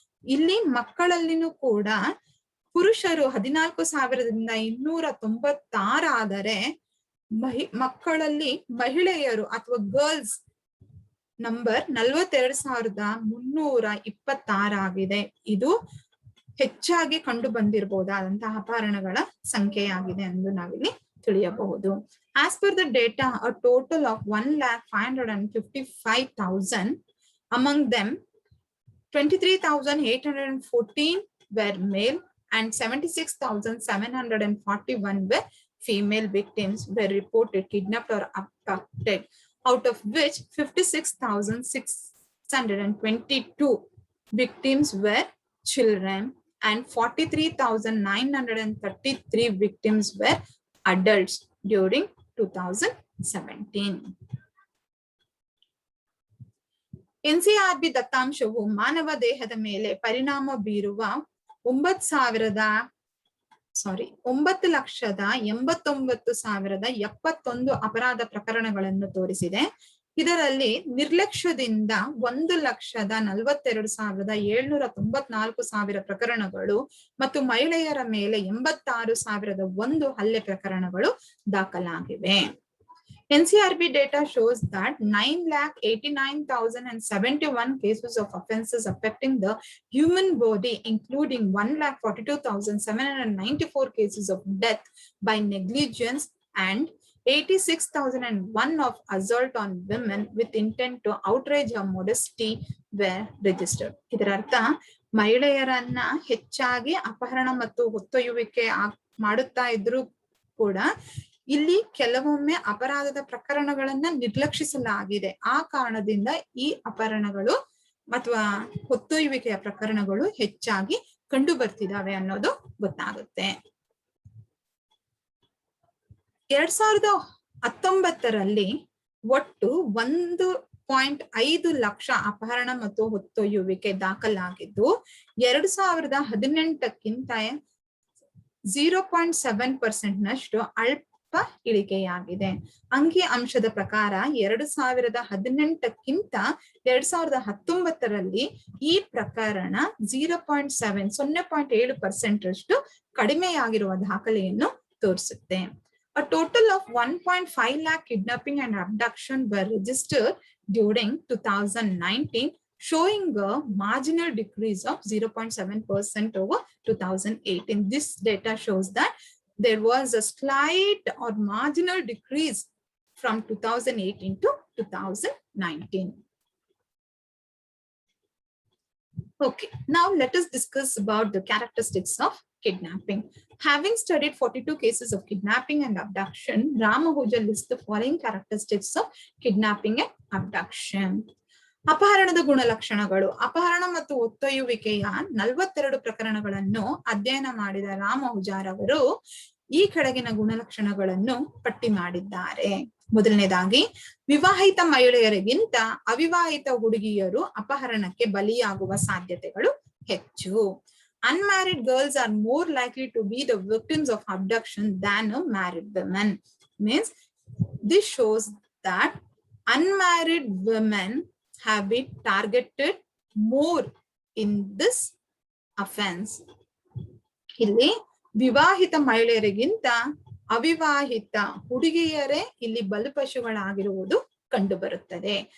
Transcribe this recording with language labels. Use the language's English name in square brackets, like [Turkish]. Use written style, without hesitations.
[Kannada] ಇಲ್ಲಿ ಮಕ್ಕಳಲ್ಲಿನೂ ಕೂಡ ಪುರುಷರು 14,296 ಆದರೆ ಮಕ್ಕಳಲ್ಲಿ ಮಹಿಳೆಯರು ಅಥವಾ [English] girls number [Kannada] 42,326 ಆಗಿದೆ. ಇದು ಹೆಚ್ಚಾಗಿ ಕಂಡು ಬಂದಿರಬಹುದಾದಂತಹ ಅಪಹರಣಗಳ ಸಂಖ್ಯೆಯಾಗಿದೆ ಎಂದು ನಾವಿಲ್ಲಿ ತಿಳಿಯಬಹುದು. [English] As per the data, a total of 1,555,000, among them 23,814 were male and 76,741 were female victims were reported kidnapped or abducted, out of which 56,622 victims were children and 43,933 victims were adults during 2017. [Kannada] NCRB ದತ್ತಾಂಶವು ಮಾನವ ದೇಹದ ಮೇಲೆ ಪರಿಣಾಮ ಬೀರುವ 9,89,071 ಅಪರಾಧ ಪ್ರಕರಣಗಳನ್ನು ತೋರಿಸಿದೆ. ಇದರಲ್ಲಿ ನಿರ್ಲಕ್ಷ್ಯದಿಂದ 1,42,794 ಪ್ರಕರಣಗಳು ಮತ್ತು ಮಹಿಳೆಯರ ಮೇಲೆ 86,001 ಹಲ್ಲೆ ಪ್ರಕರಣಗಳು ದಾಖಲಾಗಿವೆ. [English] NCRB data shows that 9,89,071 cases of offences affecting the human body, including 1,42,794 cases of death by negligence and 86,001 of assault on women with intent to outrage her modesty were registered. [Kannada] ಇದರ ಅರ್ಥ ಮಹಿಳೆಯರನ್ನ ಹೆಚ್ಚಾಗಿ ಅಪಹರಣ ಮತ್ತು ಹೊತ್ತೊಯ್ಯುವಿಕೆ ಮಾಡುತ್ತಾ ಇದ್ರು ಕೂಡ ಇಲ್ಲಿ ಕೆಲವೊಮ್ಮೆ ಅಪರಾಧದ ಪ್ರಕರಣಗಳನ್ನ ನಿರ್ಲಕ್ಷಿಸಲಾಗಿದೆ. ಆ ಕಾರಣದಿಂದ ಈ ಅಪಹರಣಗಳು ಅಥವಾ ಹೊತ್ತೊಯ್ಯುವಿಕೆಯ ಪ್ರಕರಣಗಳು ಹೆಚ್ಚಾಗಿ ಕಂಡು ಬರ್ತಿದಾವೆ ಅನ್ನೋದು ಗೊತ್ತಾಗುತ್ತೆ. 2019ರಲ್ಲಿ ಒಟ್ಟು 1.5 ಲಕ್ಷ ಅಪಹರಣ ಮತ್ತು ಹೊತ್ತೊಯ್ಯುವಿಕೆ ದಾಖಲಾಗಿದ್ದು 2018ಕ್ಕಿಂತ 0.7% ನಷ್ಟು ಸ್ವಲ್ಪ ಇಳಿಕೆಯಾಗಿದೆ. ಅಂಕಿ ಅಂಶದ ಪ್ರಕಾರ 2018ಕ್ಕಿಂತ 2019ರಲ್ಲಿ ಈ ಪ್ರಕರಣ 0.7% ರಷ್ಟು ಕಡಿಮೆಯಾಗಿರುವ ದಾಖಲೆಯನ್ನು ತೋರಿಸುತ್ತೆ. [English] A total of 1.5 lakh kidnapping and abduction were registered during 2019, showing a marginal decrease of 0.7% over 2018. This data shows that there was a slight or marginal decrease from 2018 to 2019. Okay, now let us discuss about the characteristics of kidnapping. Having studied 42 cases of kidnapping and abduction, Ram Ahuja lists the following characteristics of kidnapping and abduction. [Kannada] ಅಪಹರಣದ ಗುಣಲಕ್ಷಣಗಳು. ಅಪಹರಣ ಮತ್ತು ಒತ್ತೊಯ್ಯುವಿಕೆಯ 42 ಪ್ರಕರಣಗಳನ್ನು ಅಧ್ಯಯನ ಮಾಡಿದ ರಾಮ್ ಅಹುಜಾರ್ ಅವರು ಈ ಕೆಳಗಿನ ಗುಣಲಕ್ಷಣಗಳನ್ನು ಪಟ್ಟಿ ಮಾಡಿದ್ದಾರೆ. ಮೊದಲನೇದಾಗಿ, ವಿವಾಹಿತ ಮಹಿಳೆಯರಿಗಿಂತ ಅವಿವಾಹಿತ ಹುಡುಗಿಯರು ಅಪಹರಣಕ್ಕೆ ಬಲಿಯಾಗುವ ಸಾಧ್ಯತೆಗಳು ಹೆಚ್ಚು. [English] Unmarried girls are more likely to be the victims of abduction than a married women. Means this shows that unmarried women have been targeted more in this offense. [Kannada] ಇಲ್ಲಿ ವಿವಾಹಿತ ಮಹಿಳೆಯರಿಗಿಂತ ಅವಿವಾಹಿತ ಹುಡುಗಿಯರೇ ಇಲ್ಲಿ ಬಲಿಪಶುಗಳಾಗಿರುವುದು ಕಂಡು ಬರುತ್ತದೆ.